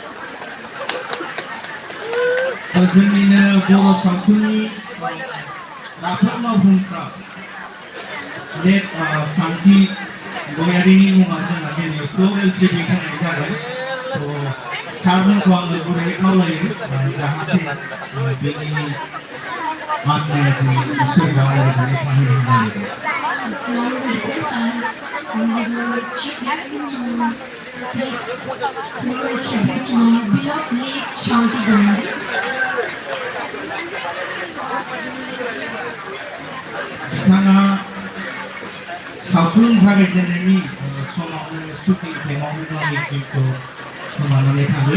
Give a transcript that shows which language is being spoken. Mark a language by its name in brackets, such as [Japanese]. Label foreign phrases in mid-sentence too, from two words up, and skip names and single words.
[Bodo] जोंनिनो बर' सावथुननि राफोद मावफुंग्रा लेट सान्थि गयारिनि मुङा जोंहा दिनै फ्ल'रेल टिभि होनाय जागोन। सारमोनखौ आङो गुरैयै खावलायो जाहाथे बेनि माननाया जों इसोरनाव आलारि बाथि सावहैनो [English] This floral tribute to our beloved late Shanti Gandhi. [Bodo] बिथाङा सावथुन जागायजेननायनि समावनो शुटिं टाइमावनो गावनि जिउखौ खोमानानै थाङो।